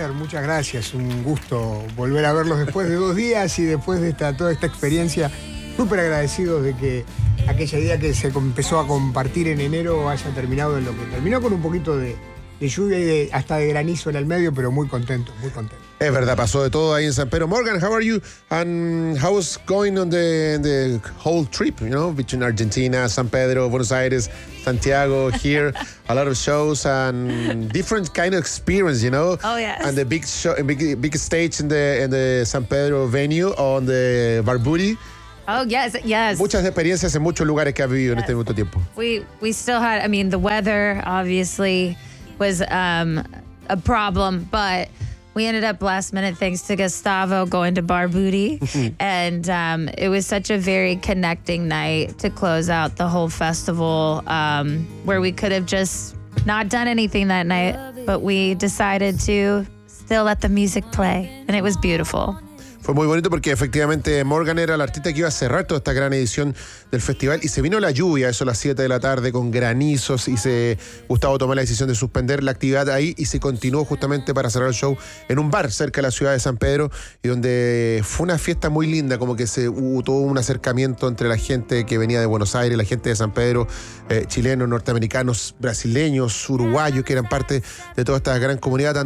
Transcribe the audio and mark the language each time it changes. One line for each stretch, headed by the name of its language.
Spanish: Muchas gracias, un gusto volver a verlos después de 2 días y después de toda esta experiencia. Súper agradecidos de que aquella idea que se empezó a compartir en enero haya terminado en lo que terminó, con un poquito de lluvia y hasta de granizo en el medio, pero muy contento, muy contento. Es verdad, pasó de todo ahí en San Pedro.
English: Morgan, how are you? And how is going on the whole trip, you know, between Argentina, San Pedro, Buenos Aires, Santiago, here, a lot of shows and different kind of experience, you know? Oh, yes. And the big show, big stage in the San Pedro venue on the Barbudi. Oh, yes, yes.
Spanish: Muchas experiencias en muchos lugares que ha vivido, yes, en este mismo tiempo.
English: We still had, I mean, the weather obviously was a problem, but we ended up last minute, thanks to Gustavo, going to Barbudi. And it was such a very connecting night to close out the whole festival, where we could have just not done anything that night, but we decided to still let the music play. And it was beautiful.
Spanish: Fue muy bonito porque efectivamente Morgan era el artista que iba a cerrar toda esta gran edición del festival, y se vino la lluvia, eso a las 7 de la tarde con granizos, y Gustavo tomó la decisión de suspender la actividad ahí y se continuó justamente para cerrar el show en un bar cerca de la ciudad de San Pedro, y donde fue una fiesta muy linda, como que hubo un acercamiento entre la gente que venía de Buenos Aires, la gente de San Pedro, chilenos, norteamericanos, brasileños, uruguayos, que eran parte de toda esta gran comunidad.